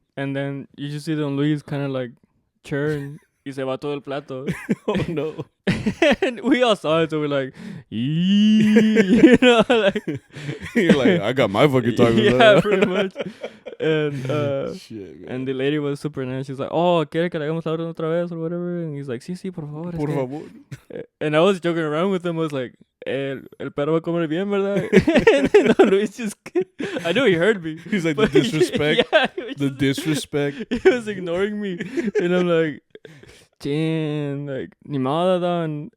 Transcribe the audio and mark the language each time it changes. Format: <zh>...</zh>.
<en>And then you just see Don Luis kind of like churn.</en> <es>Y se va todo el plato.</es> <en>Oh no. And we all saw it, so we're like, you know, like you're like, I got my fucking tacos. Yeah, pretty much. And shit, man. And the lady was super nice. She's like, oh,</en> <es>¿quiere que le hagamos la orden otra vez</es> <en>or whatever? And he's like,</en> <es>sí, por favor. Por favor.</es> <en>And I was joking around with him. I was like,</en> <es>el perro va a comer bien, ¿verdad?</es> <en>And then Don Luis just, I knew he heard me. He's like, the disrespect. Yeah, he was The disrespect. He was ignoring me, and I'm like, damn, like</en> <es>ni modo, don.</es>